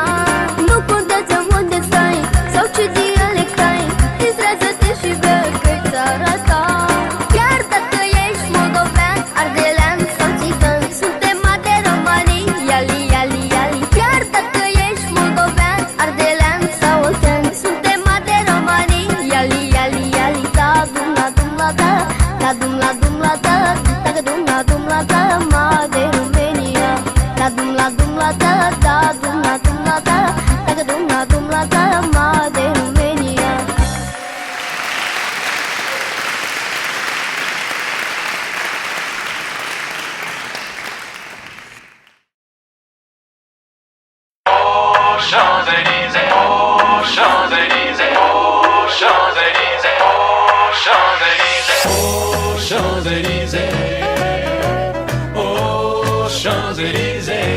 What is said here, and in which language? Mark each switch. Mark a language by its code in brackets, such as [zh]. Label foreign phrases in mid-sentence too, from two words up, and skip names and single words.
[ro] Nu contează unde stai sau ce dialect ai, distrează-te și bea că-i țara ta. Chiar dacă ești moldovean, ardelean sau țigan, suntem de romanii, iali, iali, iali. Chiar dacă ești moldovean, ardelean sau oltean, suntem de romanii, iali, iali, iali. Da, dum la da, da dum la da, taga dum la da ma de Romania. La dum la da, da dum la da, taga dum la da ma de Romania. [fr] Champs-Élysées, oh Champs-Élysées, oh Champs-Élysées, oh Champs-Élysées, oh Champs-Élysées, oh Champs-Élysées.